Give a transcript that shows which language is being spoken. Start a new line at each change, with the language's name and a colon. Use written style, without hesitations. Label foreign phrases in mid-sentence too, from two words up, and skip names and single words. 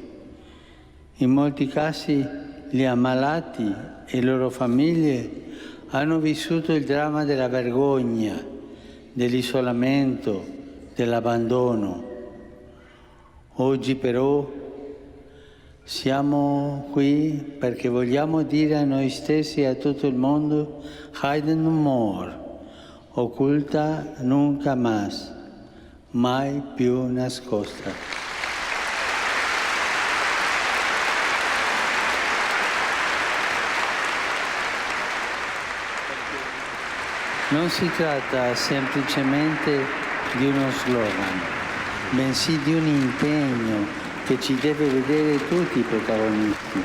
Italian: In molti casi gli ammalati e le loro famiglie hanno vissuto il dramma della vergogna, dell'isolamento, dell'abbandono. Oggi però siamo qui perché vogliamo dire a noi stessi e a tutto il mondo
English: hidden no more,
Spanish: occulta nunca más,
Italian: mai più nascosta. Non si tratta semplicemente di uno slogan, bensì di un impegno che ci deve vedere tutti i protagonisti.